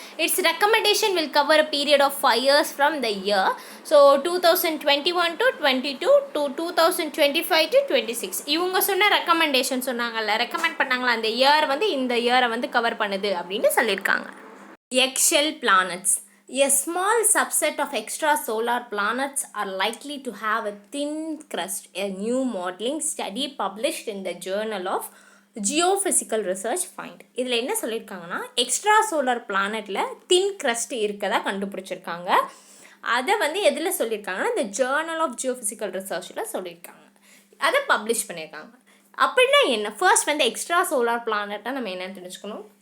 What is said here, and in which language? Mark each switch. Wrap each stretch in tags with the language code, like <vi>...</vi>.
<en>Its recommendation will cover a period of 5 years from the year.</en> <ta>So 2021 to 22 to 2025 to 26 இவங்க சொன்ன recommendation சொன்னாங்கல்ல, recommend பண்ணாங்களா அந்த year வந்து இந்த இயரை வந்து கவர் பண்ணுது அப்படின்னு சொல்லியிருக்காங்க.</ta> <en>எக்ஷெல் planets. A small subset of extrasolar planets are likely to have a thin crust, a new modeling study published in the Journal of Geophysical Research find.</en> <ta>இதில் என்ன சொல்லியிருக்காங்கன்னா எக்ஸ்ட்ரா சோலார் பிளானட்டில் தின் crust இருக்கதா கண்டுபிடிச்சிருக்காங்க. அதை வந்து எதில் சொல்லியிருக்காங்கன்னா இந்த ஜேர்னல் ஆஃப் ஜியோஃபிசிக்கல் ரிசர்ச்சில் சொல்லியிருக்காங்க. அதை பப்ளிஷ் பண்ணியிருக்காங்க. அப்படின்னா என்ன? ஃபர்ஸ்ட் வந்து எக்ஸ்ட்ரா சோலார் பிளானட்டை நம்ம என்னென்னு தெரிஞ்சுக்கணும்.</ta>